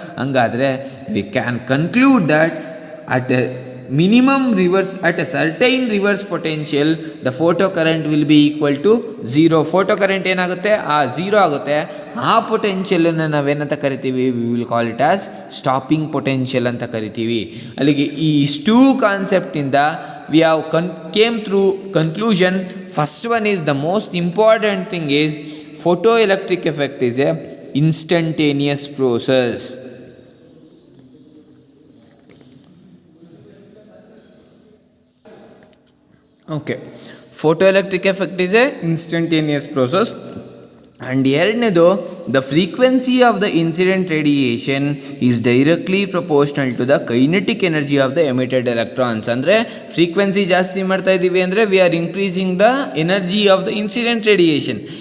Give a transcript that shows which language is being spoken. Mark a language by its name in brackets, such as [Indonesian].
[Kannada] ಹಂಗಾದರೆ [English] We can conclude that at a minimum reverse, at a certain reverse potential the photo current will be equal to zero. [Kannada] Photo current ಏನಾಗುತ್ತೆ, ಆ zero ಆಗುತ್ತೆ. ಆ ಪೊಟೆನ್ಷಿಯಲನ್ನು ನಾವೇನಂತ ಕರಿತೀವಿ, [English] we will call it as stopping potential [Kannada] ಅಂತ ಕರಿತೀವಿ. ಅಲ್ಲಿಗೆ ಈ ಇಷ್ಟೂ ಕಾನ್ಸೆಪ್ಟಿಂದ [English] we have came through conclusion. First one is the most important thing is photoelectric effect is a instantaneous process. Okay, photoelectric effect is a instantaneous process. And [Kannada] ಎರಡನೇದು, [English] The frequency of the incident radiation is directly proportional to the kinetic energy of the emitted electrons. [Kannada] ಅಂದರೆ frequency ಜಾಸ್ತಿ ಮಾಡ್ತಾ ಇದ್ದೀವಿ ಅಂದರೆ [English] We are increasing the energy of the incident radiation.